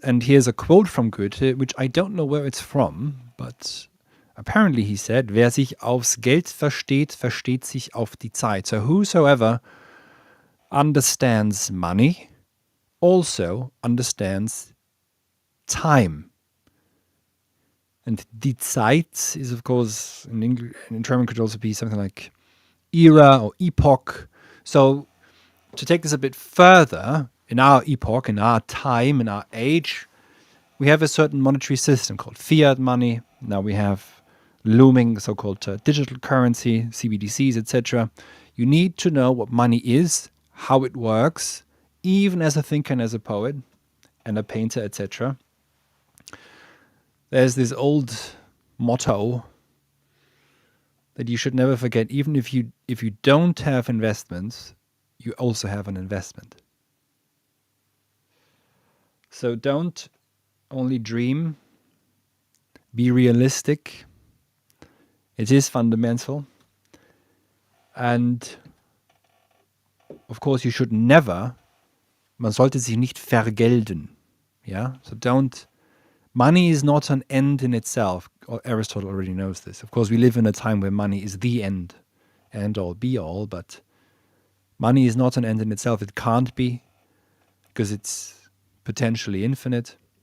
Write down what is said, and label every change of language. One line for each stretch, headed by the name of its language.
English: And here's a quote from Goethe, which I don't know where it's from, but apparently he said,
German: wer sich aufs Geld versteht, versteht sich auf die Zeit.
English: So whosoever understands money also understands time. And die Zeit is, of course, in English, in German could also be something like era or epoch. So to take this a bit further, in our epoch, in our time, in our age, we have a certain monetary system called fiat money. Now we have looming so-called digital currency, CBDCs, etc. You need to know what money is, how it works, even as a thinker and as a poet and a painter, etc. There's this old motto that you should never forget. Even if you don't have investments, you also have an investment. So don't only dream, be realistic. It is fundamental. And of course you should never,
German: man sollte sich nicht vergelden.
English: Yeah? So money is not an end in itself. Aristotle already knows this. Of course, we live in a time where money is the end all, be all, but money is not an end in itself. It can't be, because it's potentially infinite.